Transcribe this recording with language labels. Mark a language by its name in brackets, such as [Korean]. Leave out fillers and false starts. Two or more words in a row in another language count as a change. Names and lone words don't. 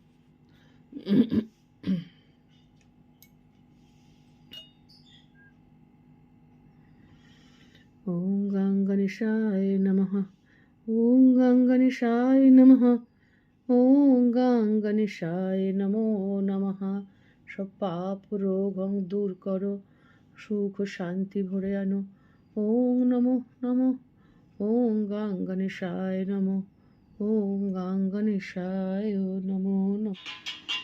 [Sanskrit] ওম গং গণেশায় নমঃ। ওম গং গণেশায় নমঃ। ওম গং গণেশায় নমো নমঃ। [Bangla] সব পাপ রোগ দূর করো, সুখ শান্তি ভরে আনো। [Sanskrit] ওম নমো নমঃ। ওম গং গণেশায় নমঃ। ওম গং গণেশায় নমো নমঃ।